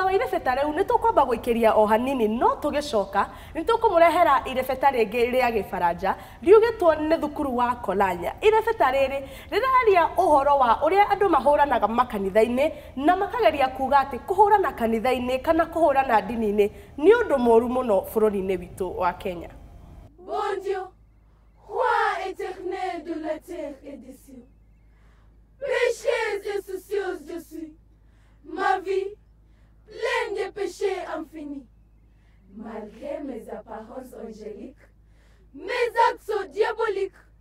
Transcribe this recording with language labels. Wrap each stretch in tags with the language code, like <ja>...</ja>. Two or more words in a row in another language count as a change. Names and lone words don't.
<ki>irebeta riu nitukwamba guikiria o hanini no tugicoka nitukumurehera irebeta ringi ria Gifaranja riugitwo ni thukuru wa Kolanya. Irebeta riri riraria uhoro wa uria andu mahuranaga makanitha-ini na makageria kuga ati kuhurana kanitha-ini kana kuhurana ndini-ini ni undu moru muno bururi-ini witu wa Kenya.</ki> <fr>Bon Dieu, roi éternel de la terre et des cieux, pécheuse et soucieuse je suis, ma vie pleine de péchés infinis. Malgré mes apparences angéliques, mes actes sont diaboliques.</fr>